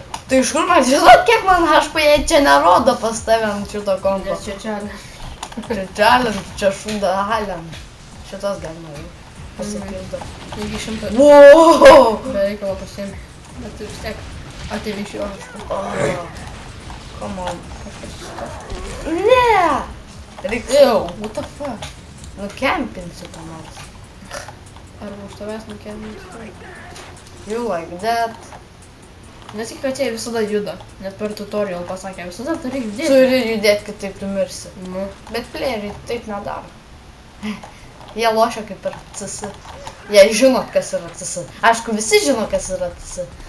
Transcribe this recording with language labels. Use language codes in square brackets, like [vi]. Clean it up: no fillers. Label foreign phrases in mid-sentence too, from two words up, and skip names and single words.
[lt] Tai iš kur man žinot, kiek man HP čia nerodo pas tave ant šito kompo? Nes čia čia. Čia challenge, čia šūda challenge. Šitos galima jau pasipildo. Taigi 100. [en] Wow! [lt] Be reikalo pasiimi. Bet tu vis tiek atėvi iš jo. [en] Come on. Ne! [lt] Reikėjau. [en] What the fuck? [lt] Nukempinsiu tą nors. Arba už tavęs nukėlinti. [en] You like that. [lt] Nes tik atėjai visada juda. Net per tutorial pasakė, visada turi judėti. Turi judėti, kitaip tu mirsi. Nu. Bet playeriai taip nedaro. Jie lošia kaip ir CC. Jie žino, kas yra CC. Aišku, visi žino, kas yra CC.